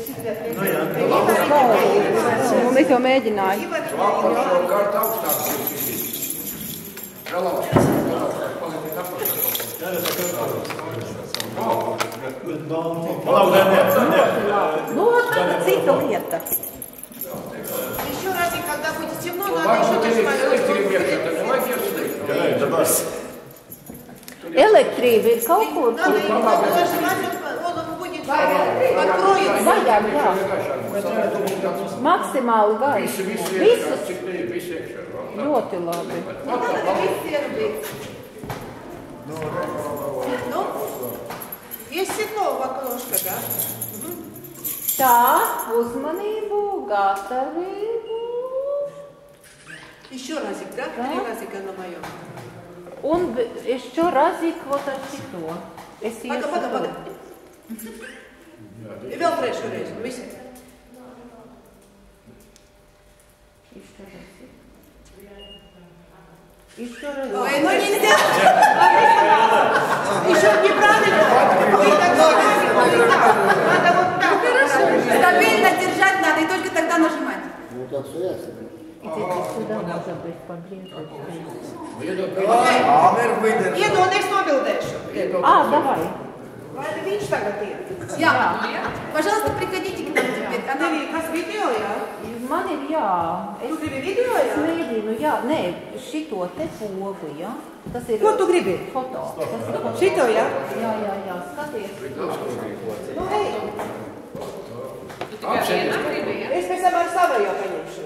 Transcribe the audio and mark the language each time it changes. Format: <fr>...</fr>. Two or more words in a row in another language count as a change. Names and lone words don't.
<lv>Un es jau mēģināju. Šo kartu augstāk ir. Vēl augstāk. Nu, tā cita lieta.</lv> <ru>Еще раз, когда будет темно, надо</ru> <lv>Vai,</lv> <ru>еще</ru> <lv>tu tevi</lv> <ru>нажимать.</ru> <lv>elektrību iekšā, tad nevajag ieslēgt. Elektrība ir kaut kur.</lv> <ru>Надо его нажимать, он будет откроется.</ru> <lv>Vajag, jā. Maksimāli gaiši. Visi Visus cik te ir visi iekšā. ļoti labi.</lv> <ru>Надо весь сервис. Ну, есть стекло в окошко, да?</ru> <lv>Tā, uzmanību, gatavību.</lv> <ru>Еще разик, да? Да. 3 разика на моем.</ru> <lv>Un</lv> <ru>еще разик вот</ru> <lv>ar šito. Es</lv> <ru>Пага. И</ru> <lv>vēl trešo reizi. Visi.</lv> <ru>Еще раз. Ой, ну нельзя! Еще неправильно. Надо вот так. Стабильно держать надо и только тогда нажимать. Идите сюда, может быть, поближе.</ru> <lv>Iedu un es nobildēšu.</lv> <ru>Давай.</ru> <lv>Vai viņš tagad iet? Jā.</lv> <ru>Пожалуйста, приходите к нам теперь. Она...</ru> <lv>Kas video, jā? Man ir jā. Tu gribi video, jā? Mēģinu, jā. Nē, šito te pogu, jā. Tas ir... Ko tu gribi? Foto. Tas ir foto. Šito, jā? Jā, skaties. Nu, ej. Es pēc tam ar savējo paņemšu.</lv>